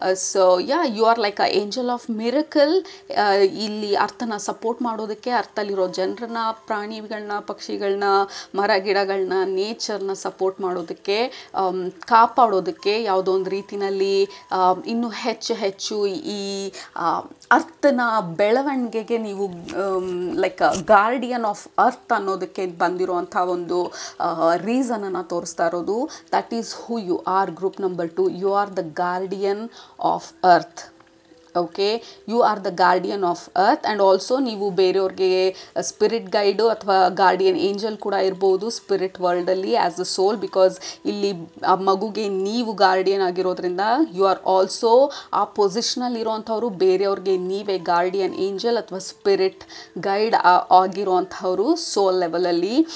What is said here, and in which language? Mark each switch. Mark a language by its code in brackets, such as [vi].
[en] So you are like a angel of miracle. [kn] ಇಲ್ಲಿ ಅರ್ಥನ support ಮಾಡೋದಕ್ಕೆ, ಅರ್ಥಲ್ಲಿರೋ ಜನರನ್ನ, ಪ್ರಾಣಿಗಳನ್ನ, ಪಕ್ಷಿಗಳನ್ನ, ಮರ ಗಿಡಗಳನ್ನ, ನೇಚರ್ನ ಸಪೋರ್ಟ್ ಮಾಡೋದಕ್ಕೆ, ಕಾಪಾಡೋದಕ್ಕೆ, ಯಾವುದೋ ಒಂದು ರೀತಿಯಲ್ಲಿ ಇನ್ನೂ ಹೆಚ್ಚು ಈ ಅರ್ಥನ ಬೆಳವಣಿಗೆಗೆ ನೀವು [en] like guardian of earth [kn] ಅನ್ನೋದಕ್ಕೆ ಬಂದಿರೋವಂಥ ಒಂದು ರೀಸನನ್ನು ತೋರಿಸ್ತಾ ಇರೋದು. [en] That is who you are. Group number 2, you are the guardian of earth. Okay, you are the guardian of earth. [kn] And also ನೀವು ಬೇರೆಯವ್ರಿಗೆ ಸ್ಪಿರಿಟ್ ಗೈಡು ಅಥವಾ ಗಾರ್ಡಿಯನ್ ಏಂಜಲ್ ಕೂಡ ಇರ್ಬೋದು spirit ವರ್ಲ್ಡಲ್ಲಿ [en] as a soul, because [kn] ಇಲ್ಲಿ ಆ ಮಗುಗೆ ನೀವು guardian ಆಗಿರೋದ್ರಿಂದ [en] you are also [kn] ಆ ಪೊಸಿಷನಲ್ಲಿ ಇರೋವಂಥವ್ರು, ಬೇರೆಯವ್ರಿಗೆ ನೀವೇ ಗಾರ್ಡಿಯನ್ ಏಂಜಲ್ ಅಥವಾ ಸ್ಪಿರಿಟ್ ಗೈಡ್ ಆಗಿರೋವಂಥವ್ರು ಸೋಲ್ ಲೆವೆಲಲ್ಲಿ.